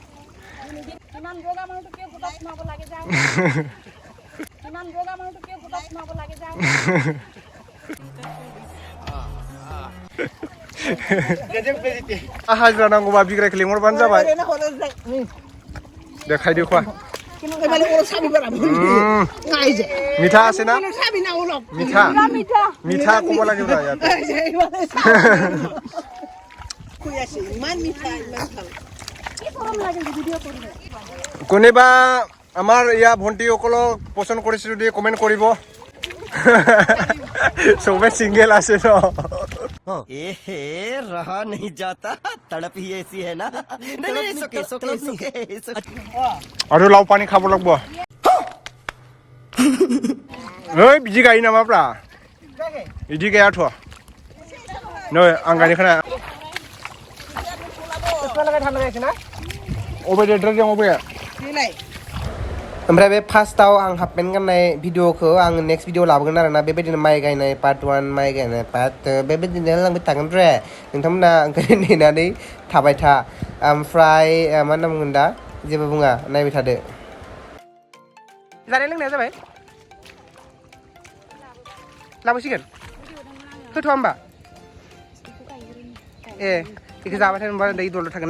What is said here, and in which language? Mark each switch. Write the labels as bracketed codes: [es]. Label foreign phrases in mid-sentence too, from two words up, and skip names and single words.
[brx] हाजिरा नांगौबा बिग्रायखौ लिंहरबानो जाबाय देखायदो खा [as] মিঠা আছে না মিঠা মিঠা কব লাগিব না ইয়াত কোনেবা আমাৰ ইয়া ভণ্টিসকলক পছন্দ কৰিছে যদি কমেন্ট কৰিব সবে সিঙ্গেল আছে ন [hi] एहे रहा नहीं जाता तड़प ही ऐसी है ना नहीं [as] আৰু লাও পানী খাব লাগিব [brx] ओइ बिदि गायो नामाब्रा बिदि गायाथ' नै आं गायनायखौना अबे देरद्रायजों अबे ओमफ्राय बे फार्स्टआव आं [en] half pant [brx] गाननाय भिडिअखौ आं [en] next video [brx] लाबोगोन आरोना बेबायदिनो माइ गायनाय पार्ट 1 माइ गायनाय पार्ट 2 बेबायदिनो लांबाय थागोन रे नोंथांमोना ओंखायनो नेनानै थाबाय था ओमफ्राय मा होनना बुंगोन दा जेबो बुङा नायबाय थादो जानाय लोंनाया जाबाय लाबोसिगोन होथ'आ होमबा ए बेखौ जाबाथाय होनबा दै दलद थागोन ना